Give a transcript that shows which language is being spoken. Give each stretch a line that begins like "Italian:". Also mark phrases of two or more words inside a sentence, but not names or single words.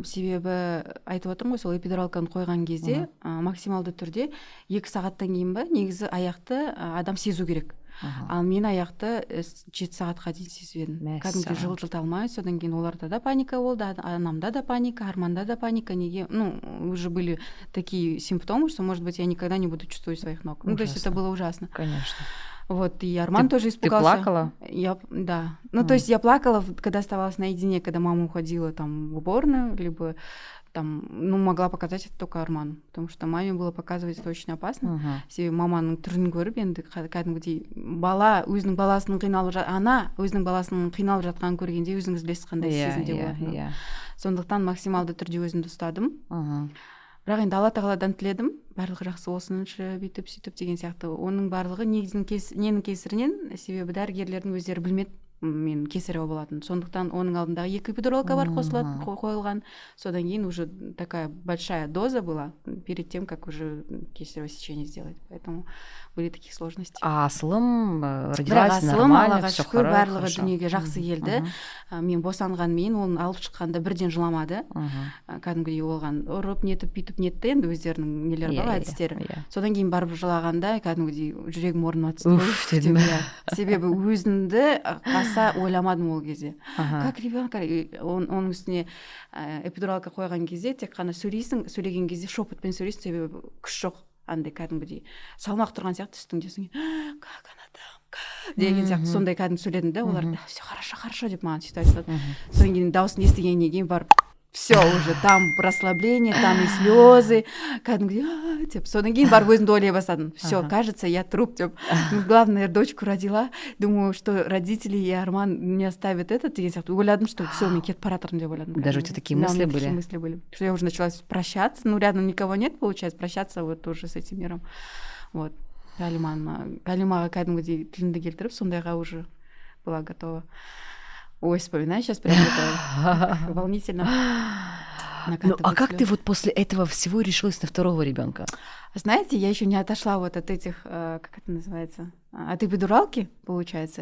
Kazakh: Себебі айтып отырмын ғой, сол эпидуралканы қойған кезде максималды түрде 2 сағаттан кейін ба негізі аяқты адам сезу керек. Ал мен аяқты 7 сағатқа дейін сезбедім. Кәдімгі жылжыта алмай, содан кейін оларда да паника болды, анамда да паника, Арманда да паника. Неге?
Russian: Уже были такие симптомы, что, может быть, я никогда не буду чувствовать своих ног. То есть это было ужасно. Конечно. Вот, и Арман тоже испугался. Ты плакала? Да. То есть я плакала, когда оставалась наедине, когда мама уходила там в уборную, либо там, могла показать это только Арману, потому что маме было показывать это очень опасно.
Kazakh: Себебі маманың түрін көріп, енді кәдімгідей бала өзінің баласының ана өзінің баласының қиналып жатқанын көргенде өзіңіз білесіз қандай сезімде болатынын. Сондықтан максималды түрде өзімді ұстадым. Бірақ енді Алла тағаладан тіледім, барлығы жақсы болсыншы, бүйтіп сөйтіп деген сияқты. Оның барлығы ненің кесірінен, себебі дәрігерлердің өздері білмеді мен кесарево болатын. Сондықтан оның алдындағы 2 эпидуралка бар қойылған. Содан кейін
Russian: уже такая большая доза была перед тем, как уже кесарево сечение сделать. Поэтому были такие сложности. Асылым родилась нормально, все хорошо.
Kazakh: Барлығы дүниеге жақсы келді. Мен босанғанмен оны алып шыққанда бірден жыламады. Кәдімгідей болған. Ұрып нетіп, бүйтіп нетті, енді өздерінің нелері бар, әдістері. Содан кейін барып жылағанда кәдімгідей жүрегім орнына түсті. Себебі өзімді аса ойламадым ол кезде.
Russian: Как ребенок,
Kazakh: оның үстіне эпидуралка қойған кезде тек қана сөйлеген кезде шепотпен сөйлейсің, себебі күш жоқ, андай кәдімгідей салмақ тұрған сияқты үстіңде.
Russian: Как она там
Kazakh: деген сияқты сондай кәдімгі сөйледім да, олар
Russian: все хорошо
Kazakh: деп маған сөйтіп айтады. Содан кейін дауысын естігеннен кейін барып
Russian: все уже там расслабление, там и слезы,
Kazakh: кәдімгідей деп. Содан кейін барып өзімді ойлай бастадым.
Russian: Все, кажется, я труп деп. Главное, дочку родила. Думаю, что родители и Арман не оставят это деген сияқты.
Kazakh: Ойладым,
Russian: что все,
Kazakh: мен кетіп бара жатырмын деп ойладым.
Russian: Даже у тебя такие мысли были? Такие мысли были. Что я уже начала прощаться. Рядом никого нет, получается, прощаться вот уже с этим миром. Вот.
Kazakh: Калимаға кәдімгідей тілімді келтіріп, сондайға
Russian: уже была готова. Ой, вспоминаю сейчас прям это волнительно. А как ты вот после этого всего решилась на второго ребенка? Знаете, я еще не отошла вот от этих, как это называется, от эпидуралки, получается.